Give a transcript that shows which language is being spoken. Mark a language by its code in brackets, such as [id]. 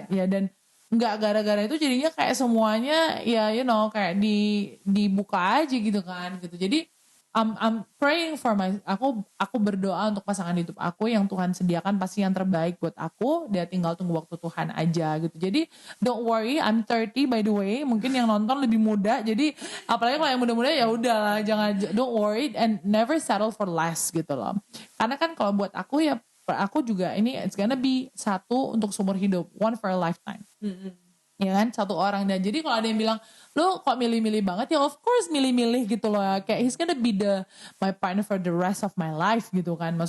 [id] Ya, dan nggak gara-gara itu jadinya kayak semuanya ya [en] you know [id] kayak dibuka aja gitu kan gitu. Jadi [en] I'm praying for [id] aku berdoa untuk pasangan hidup aku yang Tuhan sediakan pasti yang terbaik buat aku. Dia tinggal tunggu waktu Tuhan aja gitu. [en] Jadi don't worry, I'm 30 by the way. [id] Mungkin yang nonton lebih muda. Jadi apalagi kalau yang muda-muda ya udahlah, jangan, [en] don't worry and never settle for less [id] gitu loh. Karena kan kalau buat aku ya, aku juga ini [en] it's gonna be [id] satu untuk seumur hidup, [en] one for a lifetime. [id] Ya kan, satu orang. Dan jadi kalau ada yang bilang lo kok milih-milih banget, ya [en] of course [id] milih-milih gitu loh, kayak [en] he's gonna be my partner for the rest of my life [id] gitu kan.